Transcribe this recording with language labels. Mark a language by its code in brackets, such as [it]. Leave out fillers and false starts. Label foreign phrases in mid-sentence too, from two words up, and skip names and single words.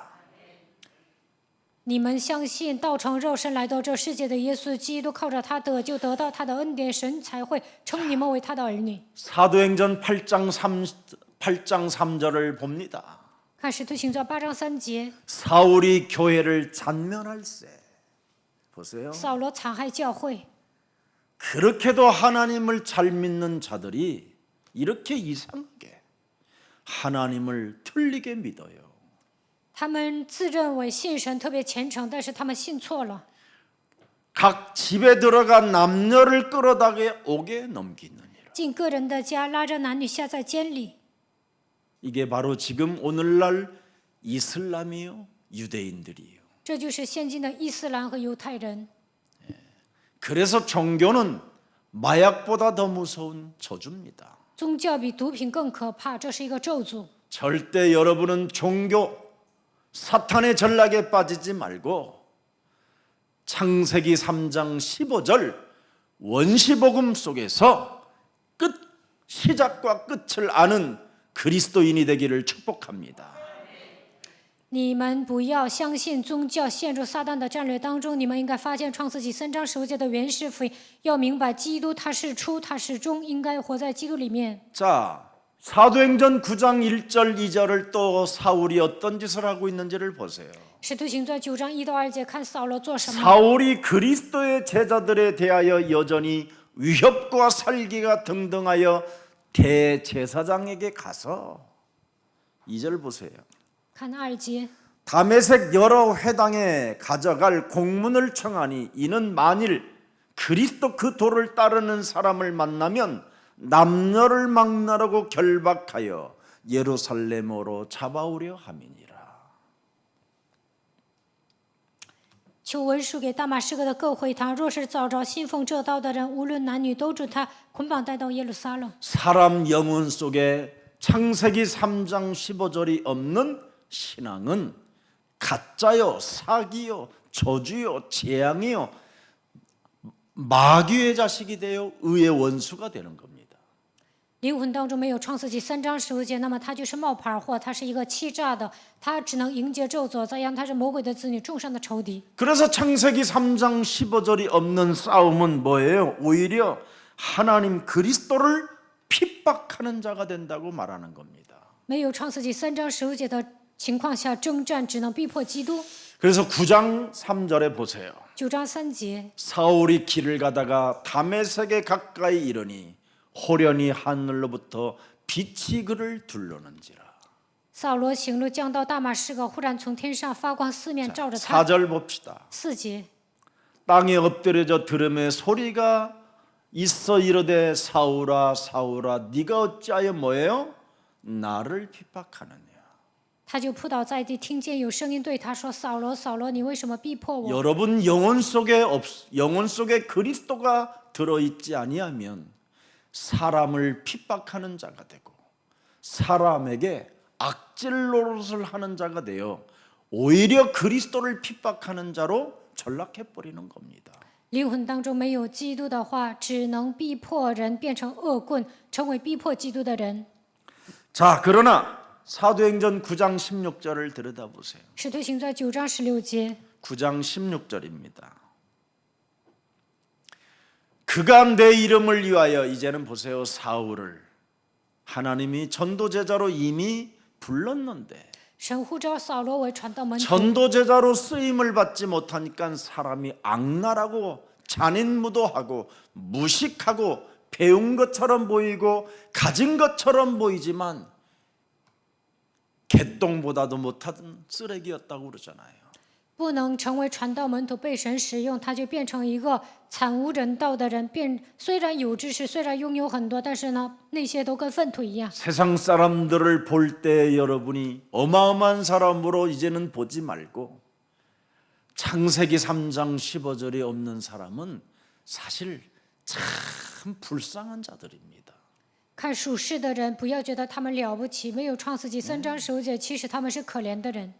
[zh] 你们相信道成肉身来到这世界的耶稣基督，靠着他得救，得到他的恩典，神才会称你们为他的儿女。 [ko] 사도행전 8장 3절을 봅니다. [zh] 看使徒行传8章3节， [ko] 사울이 교회를 잔면할세. 보세요. [zh] 扫罗残害教会， [ko] 그렇게도 하나님을 잘 믿는 자들이 이렇게 이상하게 하나님을 틀리게 믿어요. [zh] 他们自认为信神特别虔诚，但是他们信错了。 [ko] 각 집에 들어가 남녀를 끌어다가 옥에 넘기느니라. [zh] 进个人的家，拉着男女下在监里。 [ko] 이게 바로 지금 오늘날 이슬람이요, 유대인들이에요. [zh] 这就是现今的伊斯兰和犹太人。 [ko] 그래서 종교는 마약보다 더 무서운 저주입니다. [zh] 宗教比毒品更可怕，这是一个咒诅。 [ko] 절대 여러분은 종교 사탄의 전략에 빠지지 말고 창세기 3장 15절 원시복음 속에서 시작과 끝을 아는 그리스도인이 되기를 축복합니다. [zh] 你们不要相信宗教陷入撒旦的战略当中，你们应该发现创世纪3章15节的原始福音，要明白基督他是初，他是终，应该活在基督里面。 [ko] 자, 사도행전 9장 1절 2절을 또 사울이 어떤 짓을 하고 있는지를 보세요. [zh] 使徒行传9章1到2节，看扫罗做什么。 [ko] 사울이 그리스도의 제자들에 대하여 여전히 위협과 살기가 등등하여 대제사장에게 가서 2절 보세요. [zh] 看2节， [ko] 다메섹 여러 회당에 가져갈 공문을 청하니 이는 만일 그리스도 그 도를 따르는 사람을 만나면 남녀를 막나라고 결박하여 예루살렘으로 잡아오려 함이니라. [zh] 求文书给大马士革的各会堂，若是找着信奉这道的人，无论男女，都准他捆绑带到耶路撒冷。 [ko] 사람 영혼 속에 창세기 3장 15절이 없는 신앙은 가짜요, 사기요, 저주요, 재앙이요, 마귀의 자식이 되어 의의 원수가 되는 겁니다. [zh] 灵魂当中没有创世纪3章15节，那么他就是冒牌货，他是一个欺诈的，他只能迎接咒诅，这样他是魔鬼的子女，众上的仇敌。 [ko] 그래서 창세기 3장 15절이 없는 싸움은 뭐예요? 오히려 하나님 그리스도를 핍박하는 자가 된다고 말하는 겁니다. [zh] 没有创世纪3章15节的情况下，征战只能逼迫基督。 [ko] 그래서 9장 3절에 보세요. [zh] 9 章3节， [ko] 사울이 길을 가다가 다메섹에 가까이 이르니 호련히 하늘로부터 빛이 그를 둘러는지라. [zh] 扫罗行路降到大马士革，忽然从天上发光，四面照着他。 [ko] 4절 봅시다. [zh] 4节， [ko] 땅에 엎드려져 들음에 소리가 있어 이르되 사울아 사울아 네가 어찌하여 뭐예요? 나를 핍박하느냐. [zh] 他就扑倒在地，听见有声音对他说：“扫罗，扫罗，你为什么逼迫我？” [ko] 여러분 영혼 속에 그리스도가 들어 있지 아니하면 사람을 핍박하는 자가 되고 사람에게 악질 노릇을 하는 자가 되어 오히려 그리스도를 핍박하는 자로 전락해 버리는 겁니다. [zh] 灵魂当中没有基督的话，只能逼迫人变成恶棍，成为逼迫基督的人。 [ko] 자, 그러나 사도행전 9장 16절을 들여다보세요. [zh] 使徒行传9章16节， [ko] 9장 16절입니다. 그가 내 이름을 위하여 이제는 보세요. 사울을 하나님이 전도제자로 이미 불렀는데 [zh] 神呼召扫罗为传道门徒， [ko] 전도제자로 쓰임을 받지 못하니까 사람이 악랄하고 잔인무도하고 무식하고 배운 것처럼 보이고 가진 것처럼 보이지만 개똥보다도 못한 쓰레기였다고 그러잖아요. [zh] 不能成为传道门徒被神使用，他就变成一个惨无人道的人。虽然有知识，虽然拥有很多，但是呢，那些都跟粪土一样。 [ko] 세상 사람들을 볼 때 여러분이 어마어마한 사람으로 이제는 보지 말고 창세기 3장 15절이 없는 사람은 사실 참 불쌍한 자들입니다. [zh] 看属世的人，不要觉得他们了不起，没有创世纪3章15节，其实他们是可怜的人。